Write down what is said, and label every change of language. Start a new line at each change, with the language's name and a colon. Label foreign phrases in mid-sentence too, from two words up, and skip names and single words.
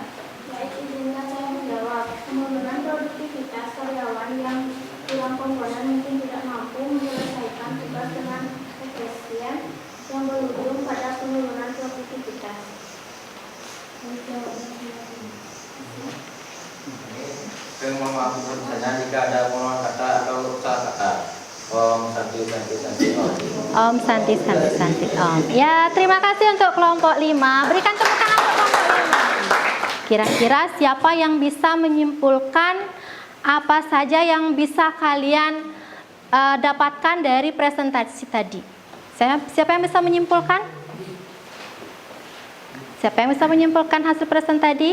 Indonesian: Baik, izinkan saya menjawab. Penurunan produktivitas karyawan yang kurang komponen mungkin tidak mampu menyelesaikan tugas dengan efisien yang berujung pada penurunan produktivitas. Saya mohon maaf misalnya jika ada pengulangan kata atau salah kata.
Sanskrit: Om Santi Santi Santi Om. Om Santi Santi Santi Om.
Indonesian: Ya, terima kasih untuk kelompok 5. Berikan tepuk tangan untuk kelompok 5. Kira-kira siapa yang bisa menyimpulkan apa saja yang bisa kalian dapatkan dari presentasi tadi? Siapa yang bisa menyimpulkan? Siapa yang bisa menyimpulkan hasil presentasi tadi?